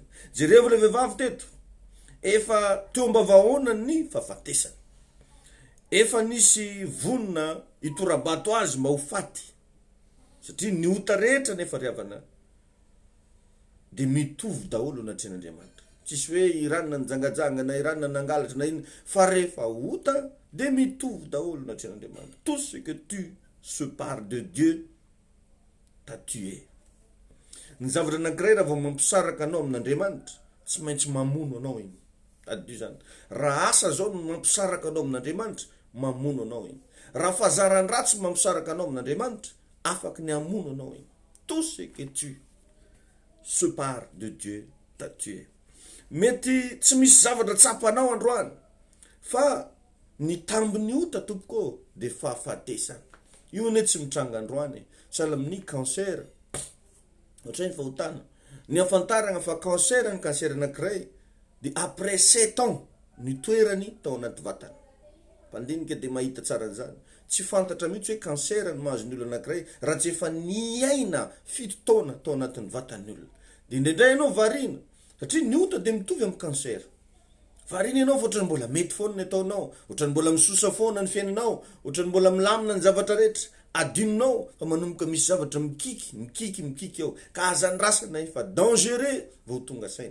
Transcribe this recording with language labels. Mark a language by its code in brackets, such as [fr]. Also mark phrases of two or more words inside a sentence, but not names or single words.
[mg] Jereo le vehivavy teto, efa teo mba vahoana ny fahafatesana, efa nisy vonona itorabato azy mba ho faty, satria ny ota rehetra nefa riavana de mitovy daholo anatren'Andriamanitra. Tsisy hoe iranona nijangajanga na iranona nangalatra na iny, fa rehefa ota de mitovy daholo anatren'Andriamanitra. [fr] Tout ce que tu sépares de Dieu t'a tué. [mg] Ny zavatra anankiray raha vao mampisaraka anao amin'Andriamanitra, tsy maintsy mamono anao iny. Tadio zany. Raha asa zao no mampisaraka anao amin'Andriamanitra, mamono anao iny. Raha fahazaran'ny ratsy mampisaraka anao amin'Andriamanitra, afaka ny amono anao iny. [fr] Tout ce que tu sépares de Dieu t'a tué. [mg] Mety tsy misy zavatra tsapanao androany, fa ny tambiny ota tompoko de fahafatesana. Io ne tsy mitranga androany, sahala amin'ny cancer, ohatray ny fahotana. Ny afantarana fa cancer anankiray de [fr] après 7 ans [mg] ny toerany tao anaty vatana. Pandinika de mahita tsara an'izany. Tsy fantatra mihitsy hoe cancer ny mahazo ny olona anankiray raha tsy efa niaina 7 taona tao anatin'ny vatan'ny olona. De indraindray ianao variana satria ny ota de mitovy amin'ny cancer. Fa reny ianao ohatrany mbola mety foana ny ataonao, ohatrany mbola misosa foana ny fiainanao, ohatrany mbola milamina ny zavatra rehetra, adinonao fa manomboka misy zavatra mikiky ao ka azandrasana fa dangereux vao tonga saina.